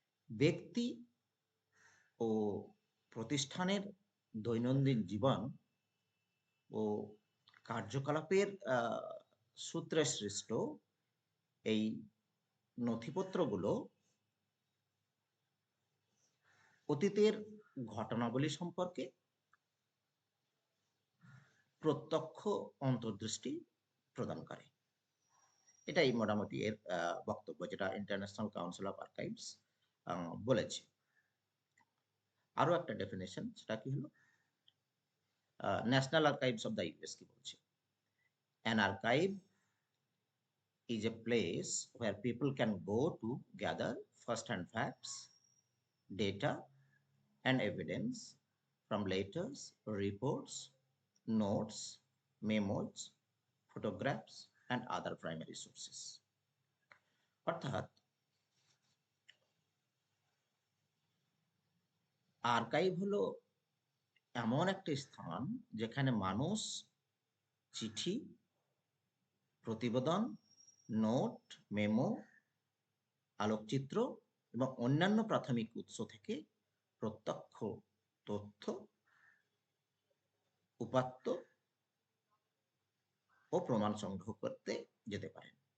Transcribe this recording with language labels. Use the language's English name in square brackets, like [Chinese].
[Bangla] ব্যক্তি ও প্রতিষ্ঠানের দৈনন্দিন জীবন ও কার্যকলাপের সূত্রে সৃষ্ট এই নথিপত্রগুলো অতীতের ঘটনাবলী সম্পর্কে প্রত্যক্ষ অন্তর্দৃষ্টি প্রদান করে। এটাই মোটামুটি এর বক্তব্য, যেটা ইন্টারন্যাশনাল কাউন্সিল অফ আর্কাইভস বলেছে। আরো একটা ডেফিনেশন, সেটা কি হলো national archives of the US কি বলছে। [English] An archive is a place where people can go to gather first-hand facts, data, and evidence from letters, reports, notes, memos, photographs, and other primary sources. [Bangla] অর্থাৎ archive হলো এমন একটা স্থান যেখানে মানুষ চিঠি, প্রতিবেদন, নোট, মেমো, আলোকচিত্র এবং অন্যান্য প্রাথমিক উৎস থেকে প্রত্যক্ষ তথ্য, উপাত্ত ও প্রমাণ সংগ্রহ করতে যেতে পারেন।